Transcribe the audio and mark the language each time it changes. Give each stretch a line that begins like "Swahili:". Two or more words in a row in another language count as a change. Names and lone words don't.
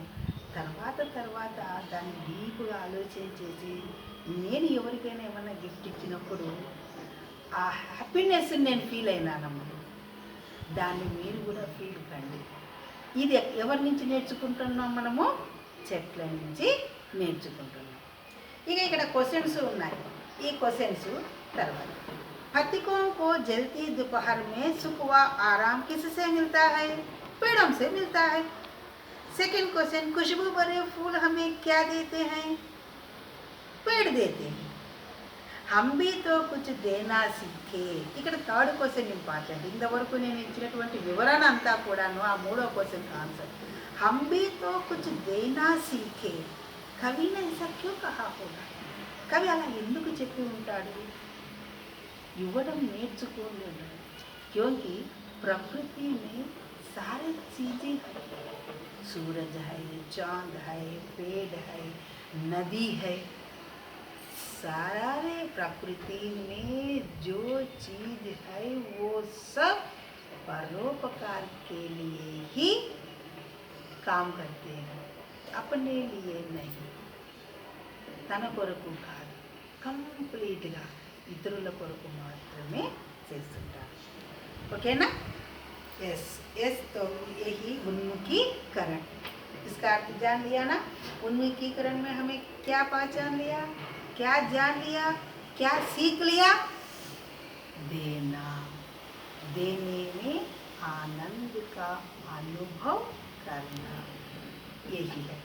Telugu: తర్వాత దాన్ని డీప్గా ఆలోచన చేసి నేను ఎవరికైనా ఏమన్నా గిఫ్ట్ ఇచ్చినప్పుడు ఆ హ్యాపీనెస్ నేను ఫీల్ అయినానమ్మా. దాన్ని మీరు కూడా ఫీల్ కండి. ఇది ఎవరి నుంచి నేర్చుకుంటున్నాం? మనము చెట్ల నుంచి నేర్చుకుంటున్నాం. ఇక ఇక్కడ క్వశ్చన్స్ ఉన్నాయి. ఈ క్వశ్చన్స్ తర్వాత,
Hindi: पथिकों को जलती दोपहर में सुख व आराम किससे मिलता है? पेड़ों से मिलता है।
English: second question,
Hindi: खुशबू भरे फूल हमें क्या देते हैं? पेड़ देते हैं। हम भी तो कुछ देना सीखे.
Telugu: ఇక్కడ
English: third question important.
Telugu: ఇంతవరకు నేను ఇచ్చినటువంటి వివరణ అంతా కూడాను ఆ మూడో
English: question answer.
Hindi: हम भी तो कुछ देना सीखे. कवि ने ऐसा क्यों कहा होगा?
Telugu: कवि అలా ఎందుకు చెప్పి ఉంటాడు? ఇవ్వడం నేర్చుకోలేదు.
Hindi: क्योंकि प्रकृति में सारी चीज़ें है. सूरज है, चांद है, पेड़ है, नदी है. सारे प्रकृति में जो चीज है वो सब परोपकार के लिए ही काम करते हैं, अपने लिए नहीं.
Telugu: తన కొరకు కాదు, కంప్లీట్గా ఇతరుల కొరకు మాత్రమే చేస్తుంటారు. ఓకేనా? ఎస్.
Hindi: तो यही उन्मुखीकरण. इसका अर्थ जान लिया ना। उन्मुखीकरण में हमें क्या पहचान लिया, क्या जान लिया, क्या सीख लिया? देना, देने में आनंद का अनुभव करना, यही है।